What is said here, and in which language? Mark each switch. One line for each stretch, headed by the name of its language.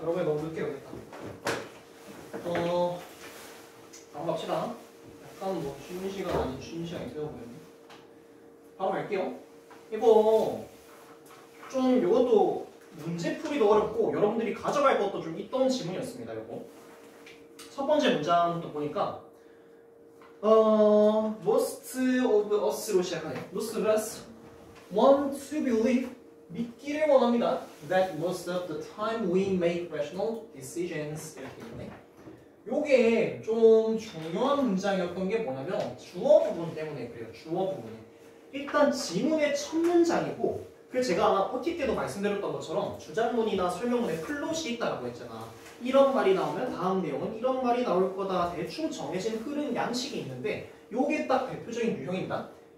Korean: 여러분이 너무 늦게 오겠다. 바로 갑시다. 약간 뭐 쉬는 시간 아닌 쉬는 시간이 되어버렸네. 바로 갈게요. 이거 좀 이것도 문제풀이도 어렵고 여러분들이 가져갈 것도 좀 있던 지문이었습니다. 이거 첫 번째 문장부터 보니까
English: most of us
Korean: 로 시작하네요.
English: most of us want to believe
Korean: 믿기를 원합니다.
English: that most of the time we make rational decisions
Korean: 이렇게 있네. 요게 좀 중요한 문장이었던 게 뭐냐면 주어 부분 때문에 그래요. 주어 부분에 일단 지문의 첫 문장이고 그래서 제가 OT 때도 말씀드렸던 것처럼 주장문이나 설명문에 플롯이 있다고 했잖아. 이런 말이 나오면 다음 내용은 이런 말이 나올 거다. 대충 정해진 흐름 양식이 있는데 요게 딱 대표적인 유형입니다.